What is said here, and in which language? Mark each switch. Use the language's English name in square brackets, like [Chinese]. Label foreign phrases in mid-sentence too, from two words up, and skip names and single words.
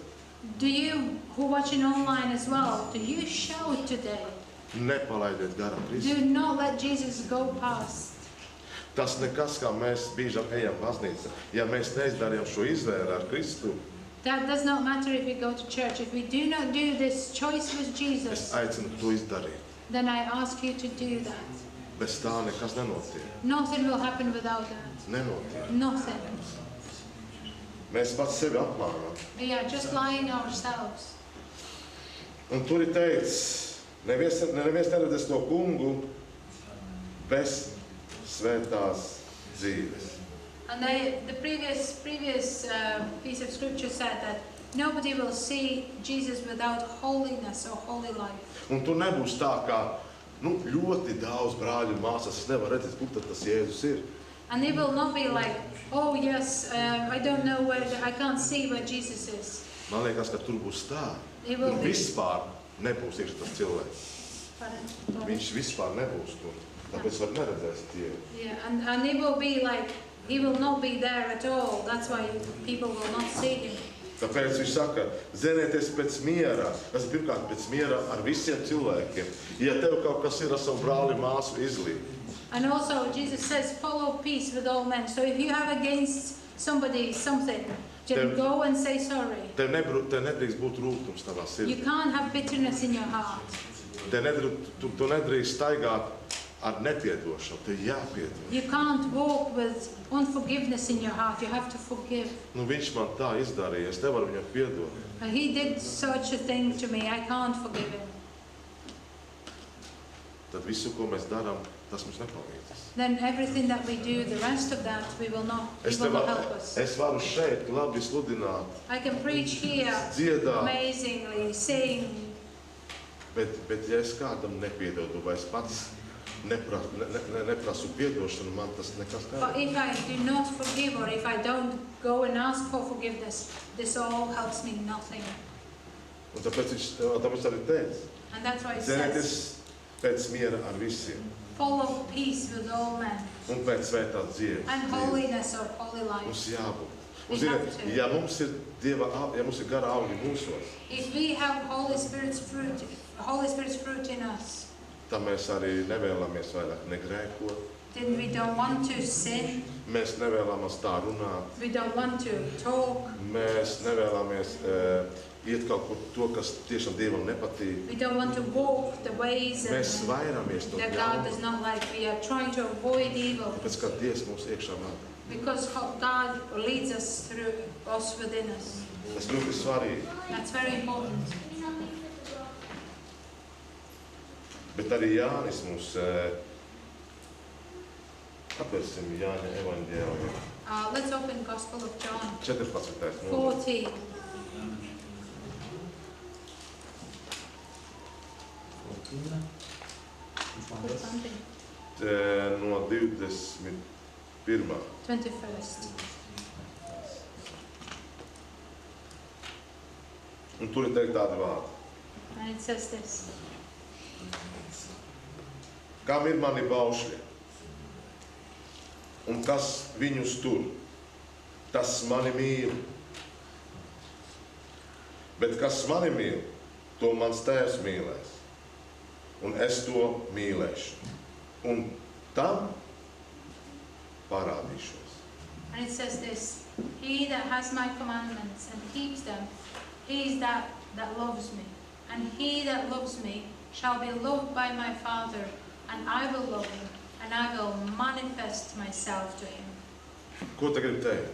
[English] Do you, who watching online as well, do you shout today? [Latvian] Nepalaidiet garām [English] Do [Latvian] Kristu. [English] not let Jesus go past. [Latvian] Tas nekas, kā mēs biežam ejam baznīcā. Ja mēs neizdarījām šo izvēli ar Kristu, [English] That does not matter if we go to church. If we do not do this choice with [Latvian] es Jesus, aicinu to izdarīt. [English] then I ask you to do that. [Latvian] Bez tā nekas nenotiek. [English] Nothing will happen without that. [Latvian] Nenotiek. [English] Nothing. [Latvian] Mēs pats sevi apmānām. [English] We are just lying ourselves. [Latvian] Un tur ir teikts, neviens neredzēs to kungu bez svētās dzīves. [English] And the previous piece of scripture said that nobody will see Jesus without holiness or holy life. [Latvian] Un tur nebūs tā, kā ļoti daudz brāļu un māsas, es nevaru redzēt, kur tad tas Jēzus ir. [English] And they will not be like, oh yes, I don't know where, I can't see where Jesus is. [Latvian] Man liekas, ka tur būs tā. [English] It will [Latvian] Tur [English] be- [Latvian] vispār nebūs iekšā tas cilvēks. [English] Pardon? [Latvian] Viņš vispār nebūs tur. Tāpēc var neredzēs Dievu. [English] Yeah, and it will be like, he will not be there at all. That's why people will not see him. [Latvian] Tāpēc viņš saka, zenieties pēc miera. Tas ir pirmkārt pēc miera ar visiem cilvēkiem. Ja tev kaut kas ir ar savu brāli, māsu, izlīd. [English] And also Jesus says, follow peace with all men. So if you have against somebody something, just Then- go and say sorry. [Latvian] Tev nedrīkst būt rūgtums tavā [English] You [Latvian] sirdī. [English] can't have bitterness in your heart. [Latvian] Tu nedrīkst staigāt ar nepiedošanu. Tev jāpiedod. [English] You can't walk with unforgiveness in your heart. You have to forgive. [Latvian] Nu, viņš man tā izdarīja, es nevaru viņam piedot. [English] And he did such a thing to me. I can't forgive him. [Latvian] Tad visu, ko mēs darām, tas mums nepalīdzēs. [English] Then everything that we do, the rest of that, we will not. He [Latvian] Es, [English] will [Latvian] tev, [English] not help us. [Latvian] es varu šeit labi sludināt, [English] I can preach here [Latvian] dziedāt, [English] amazingly, sing. [Latvian] Bet ja es kādam nepiedodu, vai es pats neprasu piedošanu, man tas nekas [English] But [Latvian] nedara. [English] if I do not forgive or if I don't go and ask for forgiveness, this all helps me nothing. [Latvian] Un tāpēc viņš arī teica, [English] And that's why it [Latvian] zenieties [English] says, [Latvian] pēc miera ar visiem [English] follow peace with all men [Latvian] un pēc svētās dzīves. [English] and holiness or holy life. [Latvian] Mums jābūt. [English] We [Latvian] Un, ziniet, [English] have to. [Latvian] ja mums ir ja mums ir gara augi mūsos, [English] If we have Holy Spirit's fruit in us, [Latvian] tad mēs arī nevēlamies vairāk negrēkot. [English] then we don't want to sin, [Latvian] Mēs nevēlamies tā runāt. [English] we don't want to talk, [Latvian] Mēs nevēlamies iet kaut kur to, kas tiešām Dievam nepatīk. [English] we don't want to walk the ways [Latvian] Mēs [English] and [Latvian] vairamies no [English] that God [Latvian] ļauna, does not like. [English] We are trying to avoid evil [Latvian] tāpēc, ka Dievs mūs iekšā vada. [English] because God leads us through us within us. [Latvian] Tas ļoti svarīgi. [English] That's very important. [Latvian] Bet arī Jānis mums atvērsim Jāņa evaņģēliju. [English] Let's open Gospel of John [Latvian] 14. nodaļa. [English] 14. Put something. [Latvian] No 21. [English] 21st. [Latvian] Un tur ir teikt tādi vārdi. [English] And it says this. [Latvian] Kam ir mani baušļi? Un kas viņus tur? Tas mani mīl. Bet kas mani mīl, to mans tēvs mīlēs. Un es to mīlēšu. Un tam parādīšos. [English] And it says this. He that has my commandments and keeps them, he is that loves me. And he that loves me shall be loved by my Father, and I will love him, and I will manifest myself to him. [Latvian] Ko te grib teikt?